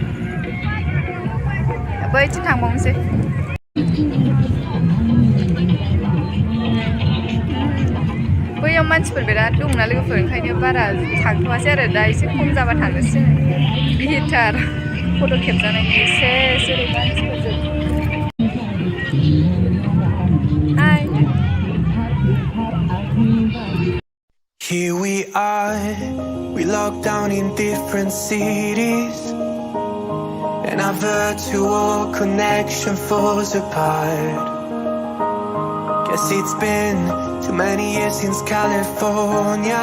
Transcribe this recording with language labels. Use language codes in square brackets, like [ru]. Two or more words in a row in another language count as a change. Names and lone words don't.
[brx] बैथिं थांबावनोसै बैयाव मानसिफोर बिराद दंना लोगोफोर ओंखायनो बारा थांथ'वासै आरो दा एसे खम जाबा थांनोसै भिरथार फट' खेबजानायनि एसे जेरै मानसिफोरजों हाय [en] Here we are, we locked down in different cities and our virtual connection falls apart. Guess it's been too many years since California.